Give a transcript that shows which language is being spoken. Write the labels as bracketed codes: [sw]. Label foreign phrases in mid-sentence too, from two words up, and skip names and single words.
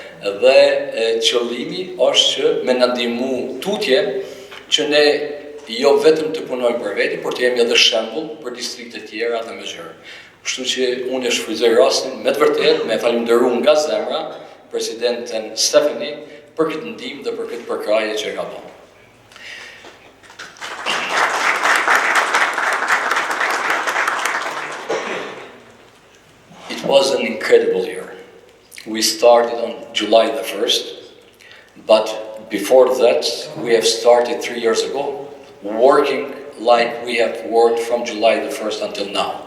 [sq] Dhe qëllimi është që me na ndihmu tutje që ne jo vetëm të punojmë për veti, por të jemi edhe shembull për distrikte tjera dhe më gjërë. Kështu që unë e shfrytëzoj rastin me të vërtetë, me falënderu nga zemra Presidenten Stephanie për këtë ndihmë dhe për këtë përkraje që ka bërë. [en] It was an incredible year. We started on July the 1st, but before that we have started 3 years ago, working like we have worked from July the 1st until now.